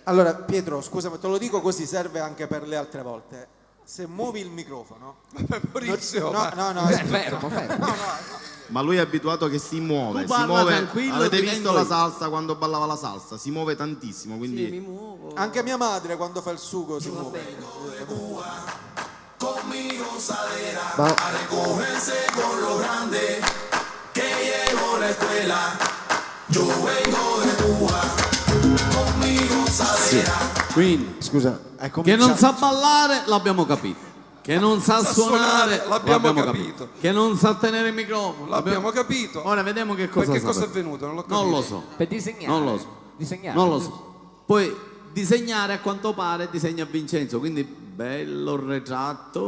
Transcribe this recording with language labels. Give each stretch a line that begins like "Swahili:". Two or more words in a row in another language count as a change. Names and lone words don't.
Italian: Allora, Pietro, scusami, te lo dico così, serve anche per le altre volte. Se muovi il microfono... Maurizio, no, fermo. Ma lui è abituato che si muove, Tu si parla muove. tranquillo, Avete ti visto tengo la io. salsa quando ballava la salsa? Si muove tantissimo, quindi Sì, mi muovo. Anche mia madre quando fa il sugo si muove.
Spanish: Conmigo saldrá
Italian: Ma
Spanish: a recogerse con lo grande que llegó la escuela. Yo vengo de Cuba. Conmigo saldrá.
Italian: Quindi, scusa, che non sa ballare l'abbiamo capito. Che non sa suonare l'abbiamo capito. Che non sa tenere il microfono L'abbiamo capito. Ora vediamo che cosa Perché sa cosa è fare. venuto? Non l'ho capito. Non lo so. Per disegnare. Non lo so. Disegnare. Non lo so. Poi disegnare a quanto pare disegna Vincenzo, quindi bello il ritratto.